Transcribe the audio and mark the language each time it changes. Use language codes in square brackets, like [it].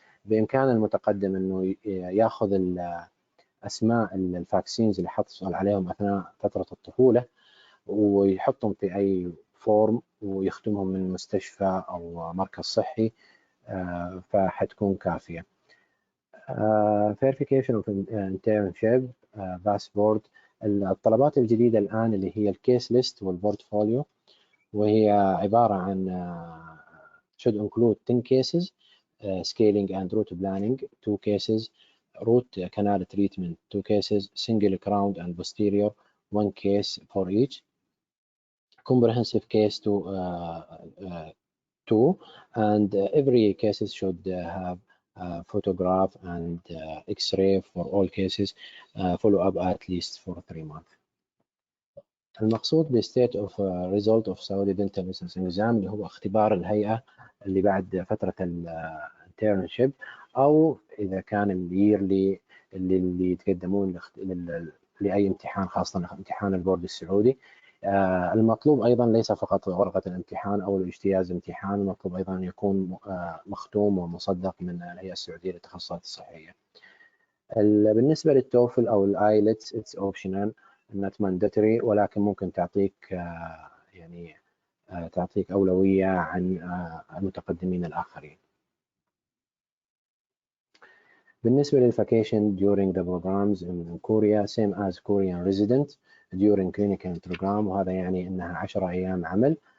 [ar] بإمكان المتقدم أنه يأخذ أسماء الفاكسينز اللي حصل عليهم أثناء فترة الطفولة ويحطهم في أي فورم ويختمهم من مستشفى أو مركز صحي، فحتكون كافية. [en] verification of internship، passport. [ar] الطلبات الجديدة الآن اللي هي الكيس ليست والبورتفوليو، وهي عبارة عن [en] should include 10 cases, scaling and root planning 2 cases, root canal treatment 2 cases, single crown and posterior 1 case for each, comprehensive case to 2, and every cases should have photograph and X-ray for all cases, follow up at least for 3 months. [ar] المقصود ب [en] state of result of Saudi dental licensing exam [ar] اللي هو اختبار الهيئة اللي بعد فترة internship، أو إذا كان اليرلي اللي يتقدمون لأي امتحان، خاصة امتحان البورد السعودي. المطلوب أيضا ليس فقط ورقة الامتحان أو الاجتياز امتحان، المطلوب أيضا أن يكون مختوم ومصدق من الهيئة السعودية للتخصصات الصحية. بالنسبة للتوفل أو الآيلتس [en] it's optional not mandatory، [ar] ولكن ممكن تعطيك يعني تعطيك أولوية عن المتقدمين الآخرين. بالنسبة [en] للvacation during the programs in Korea same as Korean resident during clinical program، [ar] وهذا يعني أنها 10 أيام عمل.